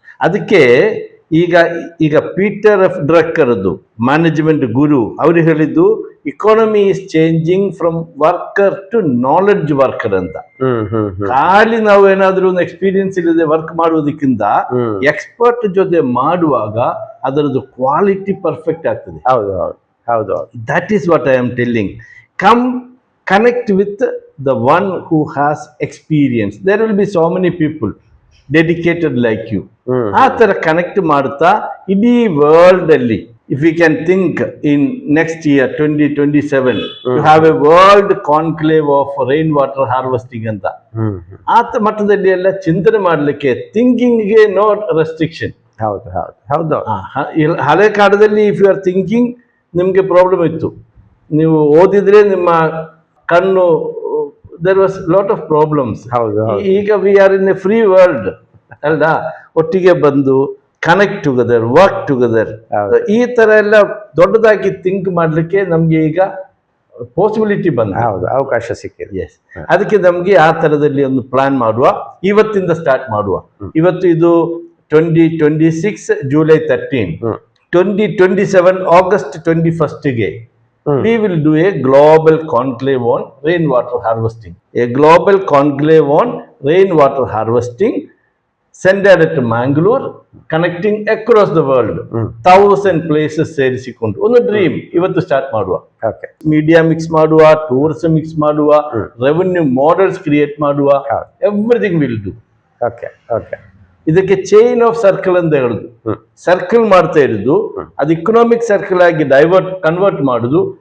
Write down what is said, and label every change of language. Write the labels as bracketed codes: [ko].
[kn] ಅದಕ್ಕೆ ಈಗ Peter F ಡ್ರಕ್ಕರ್ದು management ಗುರು ಅವರು ಹೇಳಿದ್ದು, [en] Economy is changing from worker to knowledge worker ಅಂತ. [kn] ಖಾಲಿ ನಾವು ಏನಾದ್ರೂ ಒಂದು ಎಕ್ಸ್ಪೀರಿಯನ್ಸ್ ಇಲ್ಲದೆ ವರ್ಕ್ ಮಾಡುವುದಕ್ಕಿಂತ ಎಕ್ಸ್ಪರ್ಟ್ ಜೊತೆ ಮಾಡುವಾಗ ಅದರದ್ದು ಕ್ವಾಲಿಟಿ ಪರ್ಫೆಕ್ಟ್ ಆಗ್ತದೆ. ಹೌದು, [en] That is what I am telling. Come connect with the one who has experience. There will be so many people dedicated like you. [kn] ಆ ತರ ಕನೆಕ್ಟ್ ಮಾಡ್ತಾ ಇಡೀ ವರ್ಲ್ಡ್ ಅಲ್ಲಿ, [en] If you can think in next year 2027 you have a world conclave of rain water harvesting ಅಂತ. [kn] ಆ ಮಟ್ಟದಲ್ಲಿ ಎಲ್ಲ ಚಿಂತನೆ ಮಾಡ್ಲಿಕ್ಕೆ ಥಿಂಕಿಂಗ್ಗೆ [en] No restriction. [kn] ಹೌದು. ಹಳೆ ಕಾಲದಲ್ಲಿ [en] if you are thinking [kn] ನಿಮ್ಗೆ ಪ್ರಾಬ್ಲಮ್ ಇತ್ತು. ನೀವು ಓದಿದ್ರೆ ನಿಮ್ಮ ಕಣ್ಣು [en] there was lot of problems. [kn] ಹೌದು ಹೌದು [en] ಈಗ we are in a free world ಅಲ್ಲ, [kn] ಒಟ್ಟಿಗೆ ಬಂದು [en] Connect together, work together. [kn] ಹೌದು. ಈ ತರ ಎಲ್ಲ ದೊಡ್ಡದಾಗಿ ಥಿಂಕ್ ಮಾಡ್ಲಿಕ್ಕೆ ನಮ್ಗೆ ಈಗ ಪಾಸಿಬಿಲಿಟಿ ಬಂದ. ಹೌದು, ಅವಕಾಶ ಸಿಕ್ಕಿದೆ. ಎಸ್, ಅದಕ್ಕೆ ನಮ್ಗೆ ಆ ತರದಲ್ಲಿ ಒಂದು ಪ್ಲಾನ್ ಮಾಡುವ, ಇವತ್ತಿಂದ ಸ್ಟಾರ್ಟ್ ಮಾಡುವ. ಇವತ್ತು ಇದು [en] 2026 July 13, 2027 August 21ಗೆ we will do a global conclave on rainwater harvesting. A global conclave on rainwater harvesting centered at Mangalore, connecting across the world. [kn] 1000 places ಸೇರಿಸಿಕೊಂಡು ಒಂದು ಡ್ರೀಮ್ ಇವತ್ತು ಸ್ಟಾರ್ಟ್ ಮಾಡುವ. ಓಕೆ, ಮೀಡಿಯಾ ಮಿಕ್ಸ್ ಮಾಡುವ, tourism mix ಮಾಡುವ, revenue models create ಮಾಡುವ, [en] Everything will do. [kn] Okay okay. ಇದಕ್ಕೆ chain of circle ಅಂತ ಹೇಳುದು. ಸರ್ಕಲ್ ಮಾಡ್ತಾ ಇರುದು, ಅದು ಇಕನಾಮಿಕ್ ಸರ್ಕಲ್ ಆಗಿ ಕನ್ವರ್ಟ್ ಮಾಡುದು.